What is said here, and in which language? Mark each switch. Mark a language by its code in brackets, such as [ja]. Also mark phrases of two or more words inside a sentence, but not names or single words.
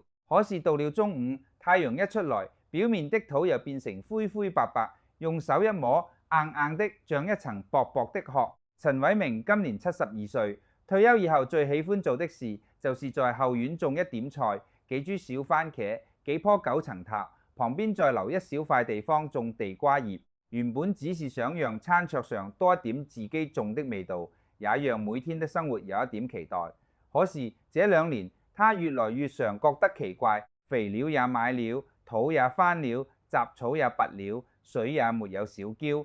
[zh] 可是到了中午，太陽一出來，表面的土又變成灰灰白白，用手一摸，硬硬的，像一層薄薄的殼。陳偉明今年72歲，退休以後最喜歡做的事，就是在後院種一點菜，幾株小番茄，幾棵9層塔，旁邊再留一小塊地方種地瓜葉。原本只是想讓餐桌上多一點自己種的味道，也讓每天的生活有一點期待。可是這2年，他越來越常覺得奇怪，肥料也買了，土也翻了，雜草也拔了，水也沒有少澆。